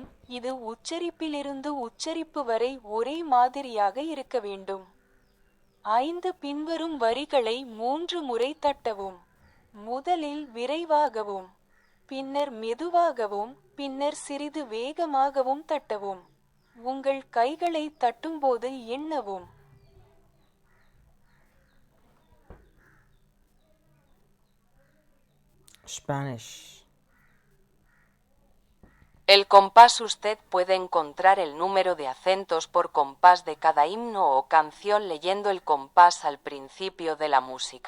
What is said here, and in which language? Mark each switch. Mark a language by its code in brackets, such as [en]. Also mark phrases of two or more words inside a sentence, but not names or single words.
[ta] இது உச்சரிப்பிலிருந்து உச்சரிப்பு வரை ஒரே மாதிரியாக இருக்க வேண்டும். 5 பின்வரும் வரிகளை 3 முறை தட்டவும். முதலில் விரைவாகவும், பின்னர் மெதுவாகவும், பின்னர் சிறிது வேகமாகவும் தட்டவும். உங்கள் கைகளை தட்டும்போது எண்ணவும். Spanish. [es] El compás usted puede encontrar el número de acentos por compás de cada himno o canción leyendo el compás al principio de la música.